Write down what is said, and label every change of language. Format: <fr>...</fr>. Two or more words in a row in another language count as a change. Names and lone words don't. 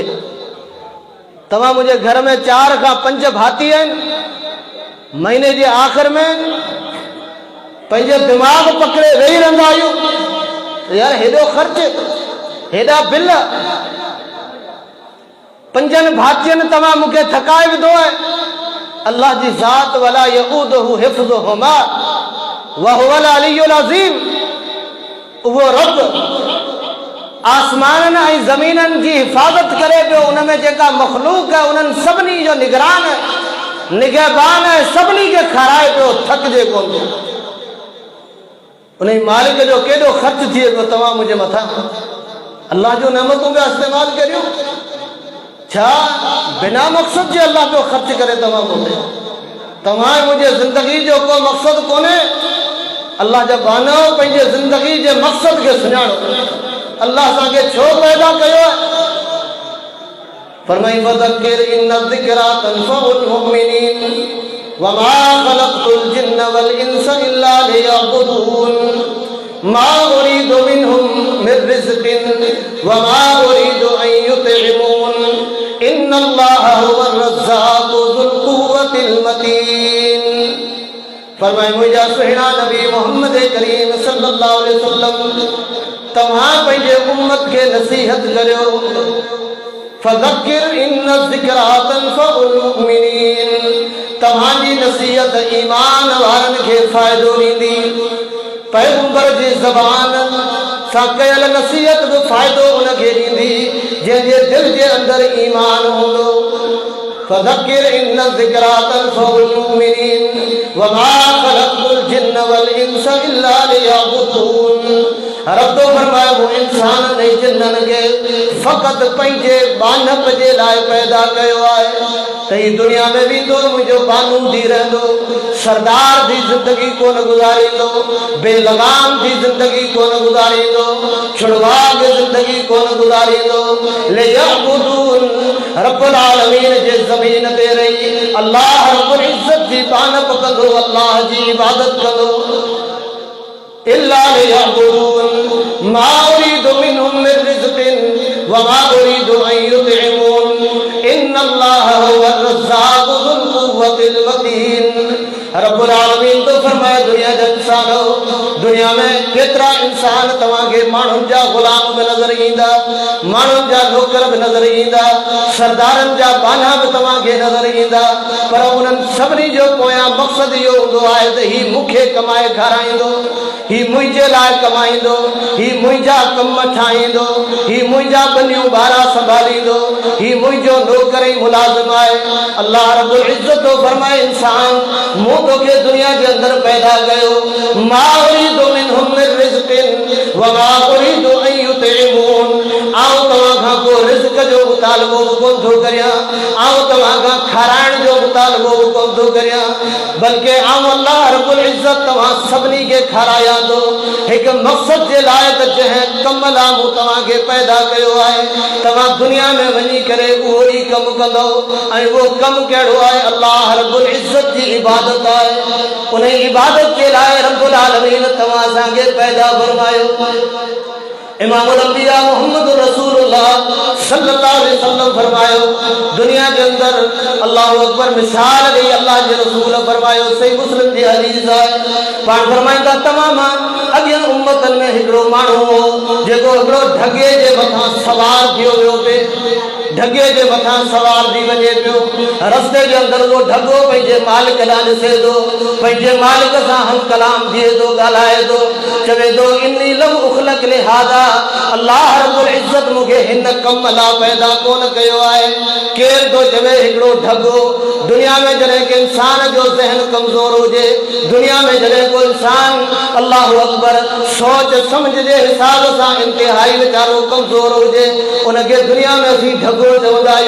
<sd>तव्हां मुंहिंजे घर में 4 खां 5 भाती आहिनि, महीने जे आख़िर में पंहिंजे दिमाग़ पकड़े वेही रहंदा आहियूं, यार हेॾो ख़र्च, हेॾा बिल, 5 भातियुनि तव्हां मूंखे थकाए विधो आहे। अल्लाह जी ज़ात</sd> <ar>ولا يؤوده حفظهما وهو العلي العظيم.</ar> <sd>वो रब आसमान ऐं ज़मीननि जी हिफ़ाज़त करे पियो। उनमें जेका मख़लूक है उन्हनि सभिनी जो निगरान निगहबान है, सभिनी खे खाराए पियो, थकिजे कोन थो। उन मालिक जो केॾो ख़र्च थिए पियो तव्हां मुंहिंजे मथां। अल्लाह जो नेमतूं पिया इस्तेमालु करियो। छा बिना मक़सद जे अल्लाह पियो ख़र्च करे तव्हां मूंखे? तव्हां मुंहिंजे ज़िंदगी जो को मक़सद कोन्हे। अल्लाह जा बानो पंहिंजे ज़िंदगी जे मक़सद खे सुञाणो। अल्लाह असांखे छो पैदा कयो आहे?</sd> <ar>फरमाई فذكر إن الذكرى تنفع المؤمنين وما خلقت الجن والإنس إلا ليعبدون ما أريد منهم من رزق وما أريد أن يطعمون إن الله هو الرزاق ذو القوة المتين.</ar> <sd>फरमाए मुंहिंजा सुहिणा नबी मोहम्मद करीम</sd> <ar>صلى الله عليه وسلم</ar> <sd>तव्हां पंहिंजे उम्मत खे नसीहत करियो।</sd> <ar>فذكر إن الذكرى تنفع المؤمنين.</ar> <sd>तव्हांजी नसीहत ईमान वारनि खे फ़ाइदो ॾींदी। पैगंबर जी ज़बान सां कयल नसीहत बि फ़ाइदो उनखे ॾींदी जंहिंजे दिलि जे अंदरि ईमान हूंदो।</sd> <ar>فذكر إن الذكرى تنفع المؤمنين وما خلقت الجن والإنس إلا ليعبدون.</ar> <sd>रब फरमाए वो इंसान ने जिन्ननि खे फ़क़त पंहिंजे बानप जे लाइ पैदा कयो आहे त ही दुनिया में वेंदो मुंहिंजो बानू थी रहंदो, सरदार जी ज़िंदगी कोन गुज़ारींदो, बेलगाम जी ज़िंदगी कोन गुज़ारींदो, छुड़वाग ज़िंदगी कोन गुज़ारींदो। लियअबुदून</sd> <ar>رب العالمين</ar> <sd>जे ज़मीन ते रही</sd> <ar>الله رب العزة</ar> <sd>जी बानप कंदो, अल्लाह जी इबादत कंदो।</sd> <ar>إلا ليعبدون ما أريد منهم من رزق وما أريد أن يطعمون إن الله هو الرزاق ذو القوة المتين. رب العالمين</ar> <sd>तो फरमाए दुनिया जा इंसानो, दुनिया में केतिरा इंसान तव्हांखे माण्हुनि जा ग़ुलाम बि नज़र ईंदा, माण्हुनि जा नौकर बि नज़र ईंदा, सरदारनि जा बाना बि तव्हांखे नज़र ईंदा, पर उन्हनि सभिनी जो पोयां मक़सदु इहो हूंदो आहे त ही मूंखे कमाए खाराईंदो, ही मुंहिंजे लाइ कमाईंदो, ही मुंहिंजा कम ठाहींदो, ही मुंहिंजा बनियूं ॿारा संभालींदो, ही मुंहिंजो नौकर ऐं मुलाज़िम आहे।</sd> <ar>الله رب العزة</ar> <sd>फरमाए इंसान मूं तोखे दुनिया जे अंदरि पैदा कयो।</sd> <ar>ما أريد منهم من رزق وما أريد أن يطعمون.</ar> <sd>आऊं तव्हां खां को रिज़्क़ जो मुतालबो कोन थो करियां, आऊं तव्हां खां खाराइण जो मुतालबो कोन थो करियां, बल्कि आऊं</sd> <ar>الله رب العزة</ar> <sd>तव्हां सभिनी खे खारायां थो हिकु मक़सद जे लाइ त जंहिं कम लाइ मूं तव्हांखे पैदा कयो आहे तव्हां दुनिया में वञी करे उहो ई कमु कंदो। ऐं उहो कमु कहिड़ो आहे?</sd> <ar>الله رب العزة</ar> <sd>जी इबादत आहे। उन इबादत जे लाइ</sd> <ar>رب العالمين</ar> <sd>तव्हां असांखे पैदा फरमायो।</sd> <ar>إمام الأنبياء</ar> <sd>मोहम्मद</sd> <ar>رسول الله صلى الله عليه وسلم</ar> <sd>फरमायो दुनिया के अंदर</sd> <ar>الله أكبر</ar> <sd>मिसाल दी अल्लाह जे रसूल फरमायो। सही मुस्लिम जी हदीस आहे। पाण फरमाईंदा तमाम अॻियां उम्मतन में हिकिड़ो माण्हू हो जेको हिकिड़ो ढगे जे मथां सवार थियो वियो पिए, ढगे जे मथां सवार थी वञे पियो। रस्ते जे अंदरि उहो ढगो पंहिंजे मालिक ॾांहुं ॾिसे थो, पंहिंजे मालिक सां हम कलाम थिए थो, ॻाल्हाए थो, चवे थो</sd> <ar>إني لم أخلق لهذا, الله رب العزة</ar> <sd>मूंखे हिन कम लाइ पैदा कोन कयो आहे। केरु थो चवे? हिकिड़ो ढगो। दुनिया में जॾहिं के इंसान जो ज़हन कमज़ोर हुजे, दुनिया में जॾहिं को इंसान</sd> <ar>الله أكبر</ar> <sd>सोच समझ जे हिसाब सां इंतिहाई वीचारो कमज़ोर हुजे, उनखे दुनिया में असीं ढगो चवंदा आहियूं।</sd>